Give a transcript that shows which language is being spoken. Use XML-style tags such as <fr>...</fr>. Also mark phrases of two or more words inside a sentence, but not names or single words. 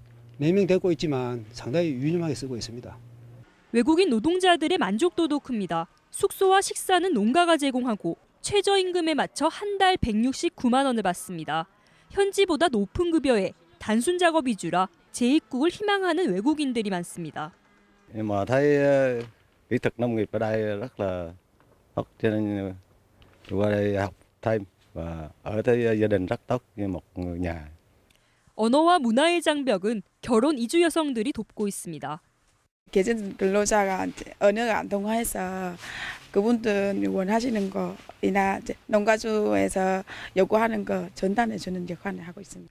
<ko>4명 데리고 있지만 상당히 유념하게 쓰고 있습니다. 외국인 노동자들의 만족도도 큽니다. 숙소와 식사는 농가가 제공하고 최저임금에 맞춰 한 달 169만 원을 받습니다. 현지보다 높은 급여에 단순 작업 위주라 재입국을 희망하는 외국인들이 많습니다.</ko> <vi>Mà thấy kỹ thuật nông nghiệp ở đây rất là tốt cho nên qua đây học thêm và ở tới gia đình rất tốt như một người nhà.</vi> <ko>언어와 문화의 장벽은 결혼 이주 여성들이 돕고 있습니다. 계절 근로자가 언어가 안 통해서 그분들 원하시는 거이나 농가주에서 요구하는 거 전달해 주는 역할을 하고 있습니다.</ko>